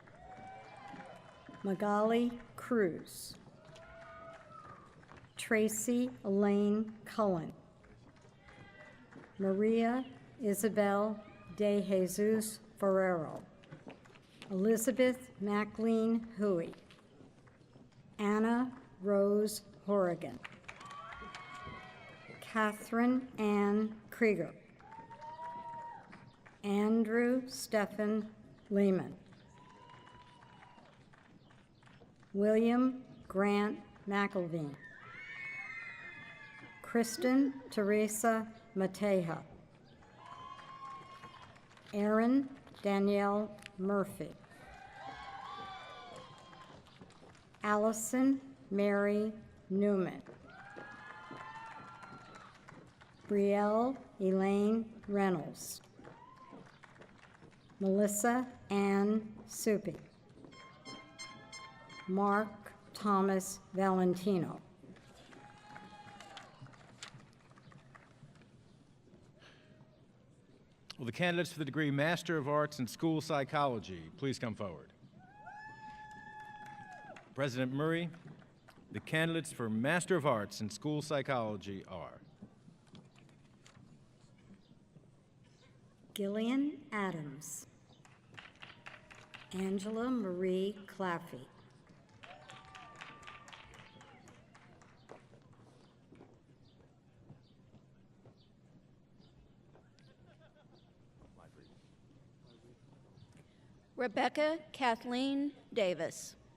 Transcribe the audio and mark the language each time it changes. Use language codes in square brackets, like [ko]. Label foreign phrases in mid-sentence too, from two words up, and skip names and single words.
[en] Magali Cruz, Tracy Elaine Cullen, Maria Isabel De Jesus Ferrero, Elizabeth McLean Huey, Anna Rose Horrigan, Catherine Ann Krieger, Andrew Stephen Lehman, William Grant McElveen, Kristen Teresa Mateja, Erin Danielle Murphy, Allison Mary Newman, Brielle Elaine Reynolds, Melissa Ann Suppi, Mark Thomas Valentino, Will the candidates for the degree Master of Arts in School Psychology please come forward? President Murray, the candidates for Master of Arts in School Psychology are Gillian Adams, Angela Marie Claffey, Rebecca Kathleen Davis,